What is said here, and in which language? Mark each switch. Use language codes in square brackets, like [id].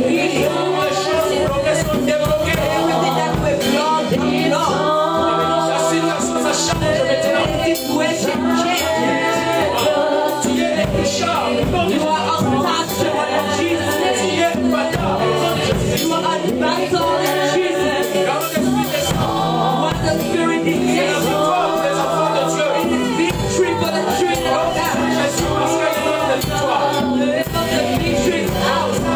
[fr] Les choses sont débloquées. [en] Everything that we've lost, we lost. [fr] La situation, ça change maintenant. [en] Situation changes. [fr] Tu es intouchable. [en] You are untouchable in Jesus' [fr] Tu [en] name. [fr] es imbattable. [en] You are unbattled in Jesus' name. [fr] Quand l'esprit descend, [en] When the Spirit [fr] c'est la [en] descends, [fr] victoire des enfants de Dieu. [en] it is victory for the children of God. [fr] Jésus, parce qu'il donne la victoire. [en] Because the victory is ours.